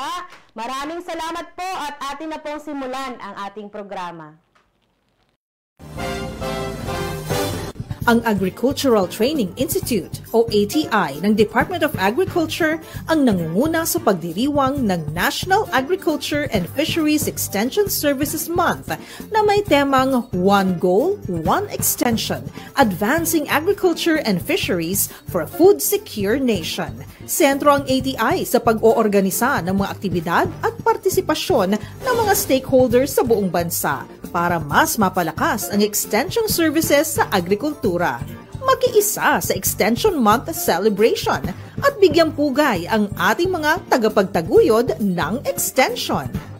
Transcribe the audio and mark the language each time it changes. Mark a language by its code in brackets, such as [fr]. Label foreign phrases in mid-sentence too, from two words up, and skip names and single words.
[tl] Maraming salamat po at atin na pong simulan ang ating programa. Ang Agricultural Training Institute o ATI ng Department of Agriculture ang nangunguna sa pagdiriwang ng National Agriculture and Fisheries Extension Services Month na may temang [en] One Goal, One Extension, Advancing Agriculture and Fisheries for a Food Secure Nation. [tl] Sentro ang ATI sa pag-oorganisa ng mga aktibidad at partisipasyon ng mga stakeholders sa buong bansa para mas mapalakas ang [en] extension services [tl] sa agrikultura. Makiisa sa [en] Extension Month celebration [tl] at bigyang pugay ang ating mga tagapagtaguyod ng extension.